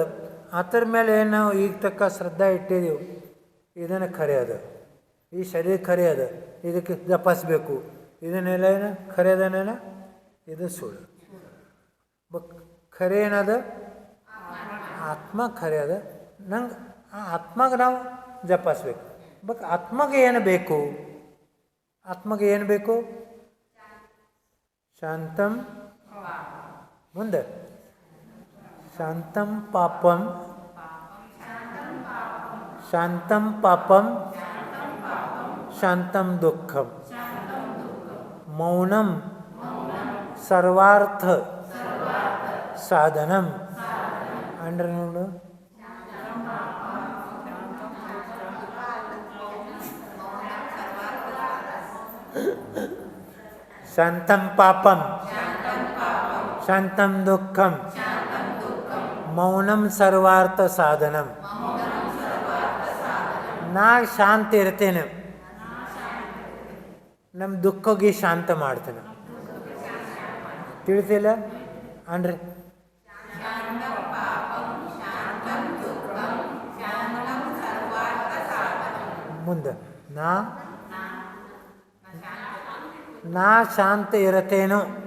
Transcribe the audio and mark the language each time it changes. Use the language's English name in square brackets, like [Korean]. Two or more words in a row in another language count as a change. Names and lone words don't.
[Kannada] ಅದರ ಮೇಲೆ ಏನು ನಾವು ಈಗ ತಕ್ಕ ಶ್ರದ್ಧಾ ಇಟ್ಟಿದ್ದೀವಿ ಇದನ್ನು ಖರೆ ಅದ ಈ ಶರೀರ ಖರೆ ಅದ ಇದಕ್ಕೆ ಜಪಿಸ್ಬೇಕು ಇದನ್ನೆಲ್ಲ ಏನು ಖರೆ ಅದನ್ನೇನ ಇದು ಸುಳ್ಳು ಬಟ್ ಖರೆ ಏನದ ಆತ್ಮ ಖರೆ ಅದ ನಂಗೆ ಆ ಆತ್ಮಗೆ ನಾವು ಜಪಿಸ್ಬೇಕು ಬಟ್ ಆತ್ಮಗೆ ಏನು ಬೇಕು ಆತ್ಮಗೆ ಏನು ಬೇಕು [Sanskrit] ಶಾಂತಂ ಮುಂದೆ ಶಾಂತಂ ಪಾಪಂ ಶಾಂತಂ ಪಾಪಂ ಶಾಂತಂ ದುಃಖಂ ಮೌನಂ ಸರ್ವಾರ್ಥ ಸಾಧನಂ [Kannada] ಅಂದ್ರೆ ನೋಡು [Sanskrit] ಶಾಂತಂ ಪಾಪಂ ಶಾಂತಂ ದುಃಖಂ ಮೌನಂ ಸರ್ವಾರ್ಥ ಸಾಧನಂ [Kannada] ನಾ ಶಾಂತ ಇರ್ತೇನೆ ನಮ್ಮ ದುಃಖಗೆ ಶಾಂತ ಮಾಡ್ತೇನೆ ತಿಳಿತಿಲ್ಲ ಅಂದ್ರೆ ಮುಂದೆ ನಾ ಶಾಂತ ಇರತ್ತೇನೋ